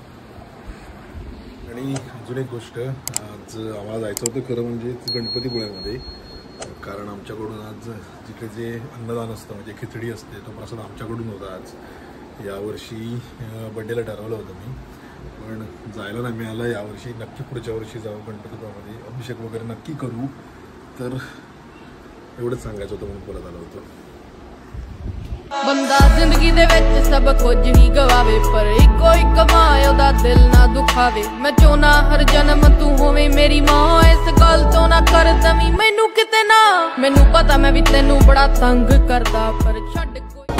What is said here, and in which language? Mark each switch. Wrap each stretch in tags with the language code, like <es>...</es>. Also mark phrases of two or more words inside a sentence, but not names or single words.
<mr>आणि अजून एक गोष्ट, आज आम्हाला जायचं होतं खरं म्हणजे गणपतीपुळ्यामध्ये, कारण आमच्याकडून आज जिकडे जे अन्नदान असतं म्हणजे खिचडी असते तो प्रसाद आमच्याकडून होता आज. यावर्षी बड्डेला ठरवलं होतं मी, पण जायला नाही मिळालं. यावर्षी नक्की पुढच्या वर्षी जाऊ गणपतीपुळ्यामध्ये, अभिषेक वगैरे नक्की करू. तर एवढंच सांगायचं होतं म्हणून बोलत आलं होतं.</mr> <pa>ਬੰਦਾ ਜ਼ਿੰਦਗੀ ਦੇ ਵਿੱਚ ਸਭ ਕੁਝ ਹੀ ਗਵਾਵੇ, ਪਰ ਇੱਕੋ ਇੱਕ ਮਾਂ ਉਹਦਾ ਦਿਲ ਨਾ ਦੁਖਾਵੇ। ਮੈਂ ਚਾਹੁੰਦਾ ਹਰ ਜਨਮ ਤੂੰ ਹੋਵੇਂ ਮੇਰੀ ਮਾਂ, ਇਸ ਗੱਲ ਤੋਂ ਨਾ ਕਰ ਦਵੀਂ ਮੈਨੂੰ ਕਿਤੇ ਨਾ। ਮੈਨੂੰ ਪਤਾ ਮੈਂ ਵੀ ਤੈਨੂੰ ਬੜਾ ਤੰਗ ਕਰਦਾ, ਪਰ ਛੱਡ</pa>